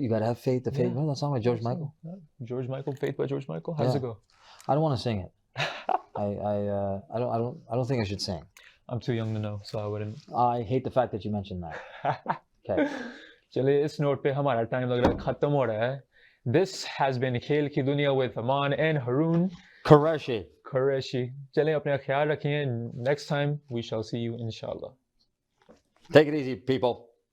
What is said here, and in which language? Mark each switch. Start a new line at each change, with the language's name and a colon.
English: You gotta have faith. The faith. Remember that song by George Michael? George Michael, Faith by George Michael. How does it go? I don't want to sing it. I don't think I should sing. I'm too young to know, so I wouldn't. I hate the fact that you mentioned that. Okay.
Hindi: चलिए इस note पे हमारा time लग रहा है खत्म हो रहा है.
English: This has been खेल की दुनिया with Aman and Haroon. Karahi.
Hindi: चलिए अपना ख्याल रखिए.
English: Next time we shall see you inshallah. Take it easy, people.